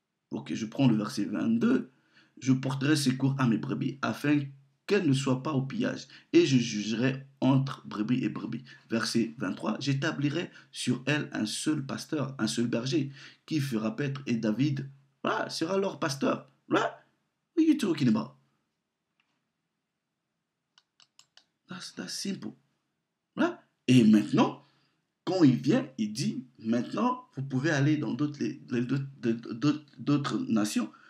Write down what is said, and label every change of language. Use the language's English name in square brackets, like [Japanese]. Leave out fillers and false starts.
[French] Ok, je prends le verset 22. Je porterai secours à mes brebis afin qu'elles ne soient pas au pillage, et je jugerai entre brebis et brebis. Verset 23, j'établirai sur elles un seul pasteur, un seul berger, qui fera paître, et David sera leur pasteur. [English] What are you talking about? That's simple. [French] Et maintenant, quand il vient, il dit, maintenant, vous pouvez aller dans d'autres nations.